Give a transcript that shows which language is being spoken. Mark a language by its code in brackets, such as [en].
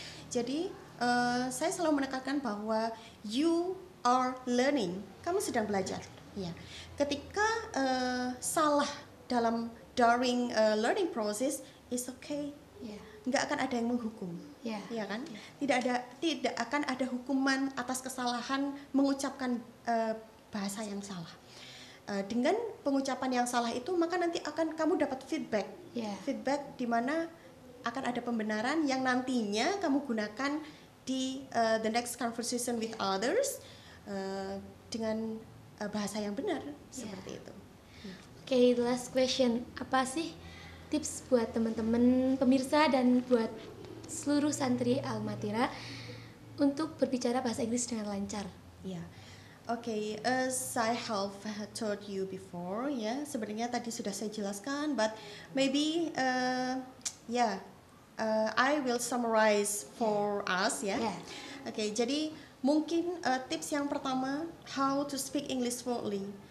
[id] Jadi saya selalu menekankan bahwa [en] you are learning, [id] kamu sedang belajar. Ketika salah [en] during learning process is okay. [id] Nggak akan ada yang menghukum, kan? Tidak akan ada hukuman atas kesalahan mengucapkan bahasa yang salah. Dengan pengucapan yang salah itu, maka nanti akan kamu dapat feedback di mana akan ada pembenaran yang nantinya kamu gunakan di [en] the next conversation with others [id] dengan bahasa yang benar, seperti itu. [en] Okay, the last question, [id] apa sih tips buat teman-teman pemirsa dan buat seluruh santri Al-Matira untuk berbicara bahasa Inggris dengan lancar? [en] Okay, as I have told you before, [id] sebenarnya tadi sudah saya jelaskan, [en] but maybe I will summarize for us, Okay, [id] jadi mungkin tips yang pertama, [en] how to speak English fluently.